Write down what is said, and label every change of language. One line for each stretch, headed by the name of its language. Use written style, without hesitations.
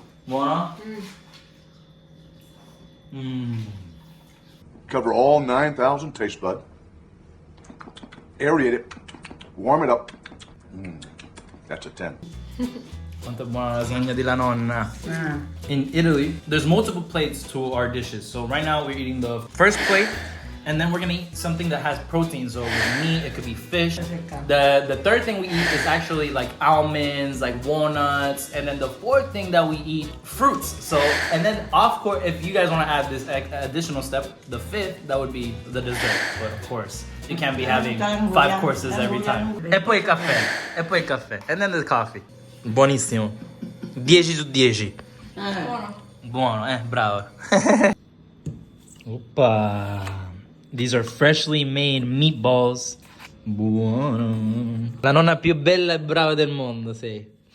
Italian: Buono? Mmm.
English: Cover all 9,000 taste bud. Aerate it. Warm it up. That's a 10.
Italian: Quanto buona lasagna di la nonna.
English: In Italy, there's multiple plates to our dishes. So right now we're eating the first plate, and then we're gonna eat something that has protein. So with meat, it could be fish. The third thing we eat is actually like almonds, like walnuts, and then the fourth thing that we eat, fruits. So, and then of course, if you guys wanna add this additional step, the fifth, that would be the dessert. But of course, you can't be having 5 courses every time.
Italian: E poi il caffè,
English: and then the coffee.
Italian: Buonissimo. 10 su 10. Buono, bravo. Oppa.
English: These are freshly made meatballs.
Italian: Buono. La nonna più bella e brava del mondo, sì.